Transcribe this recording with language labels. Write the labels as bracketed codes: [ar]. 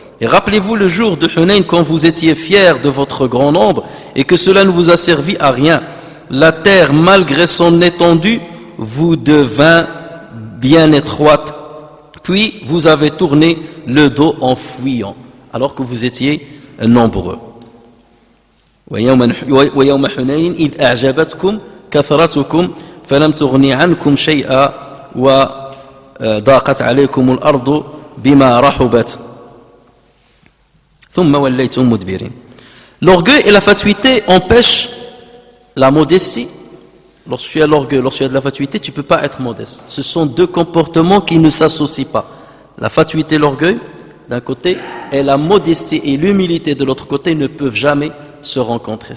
[fr] Et rappelez-vous le jour de Hunayn quand vous étiez fiers de votre grand nombre et que cela ne vous a servi à rien. La terre, malgré son étendue, vous devint bien étroite. Puis vous avez tourné le dos en fuyant, alors que vous étiez nombreux. [ar] ويوم حنين إذ أعجبتكم كثرتكم فلم تغني عنكم شيئا وضاقت عليكم الأرض بما رحبت ثم وليتم مدبرين. [fr] L'orgueil et la fatuité empêchent la modestie. Lorsque tu as l'orgueil, lorsque tu as de la fatuité, tu ne peux pas être modeste. Ce sont deux comportements qui ne s'associent pas. La fatuité et l'orgueil, d'un côté, et la modestie et l'humilité de l'autre côté ne peuvent jamais se rencontrer.